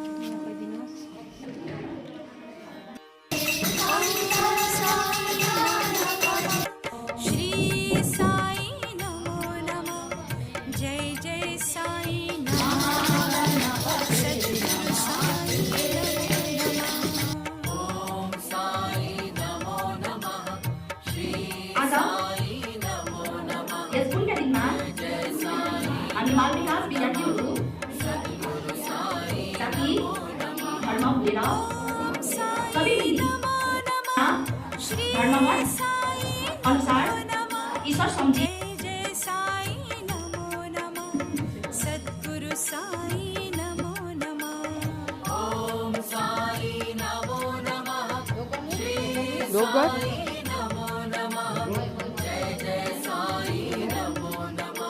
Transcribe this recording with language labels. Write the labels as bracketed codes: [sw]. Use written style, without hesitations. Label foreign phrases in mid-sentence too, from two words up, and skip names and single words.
[sa] श्री साई नमो नमः। जय जय साई नमो नमः। सद्गुरु साई नमो नमः। [ne] आज यस पुण्यदिनमा हामी बाल विकास विद्यार्थीहरू साथी घरमा भएर सबै धर्ममत अनुसार ईश्वर सम्झी [sa] सद्गुरु साई नमो नमः। ओम साई नमो नमः। श्री साई नमो नमः। जय जय साई नमो नमः।